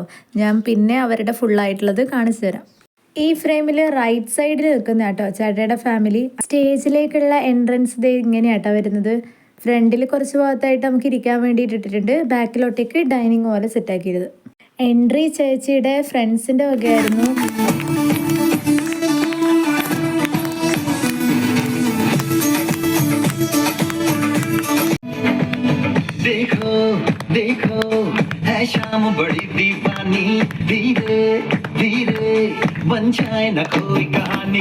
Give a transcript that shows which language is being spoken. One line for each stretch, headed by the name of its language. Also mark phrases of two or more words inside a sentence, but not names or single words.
Malayalam: ഞാൻ പിന്നെ അവരുടെ ഫുള്ളായിട്ടുള്ളത് കാണിച്ചു തരാം. ഈ ഫ്രെയിമിൽ
English: right side
Malayalam: നിൽക്കുന്ന കേട്ടോ ചേട്ടയുടെ ഫാമിലി. സ്റ്റേജിലേക്കുള്ള എൻട്രൻസ് ഇത് ഇങ്ങനെയാട്ടോ വരുന്നത്. ഫ്രണ്ടിൽ കുറച്ച് ഭാഗത്തായിട്ട് നമുക്ക് ഇരിക്കാൻ വേണ്ടി ഇട്ടിട്ടുണ്ട്. ബാക്കിലോട്ടേക്ക് ഡൈനിങ് പോലെ സെറ്റാക്കിയത്. എൻട്രി ചേച്ചിയുടെ ഫ്രണ്ട്സിൻ്റെ വകയായിരുന്നു.
Hindi: देखो देखो है शाम बड़ी दीवानी, धीरे धीरे बन जाए न कोई कहानी.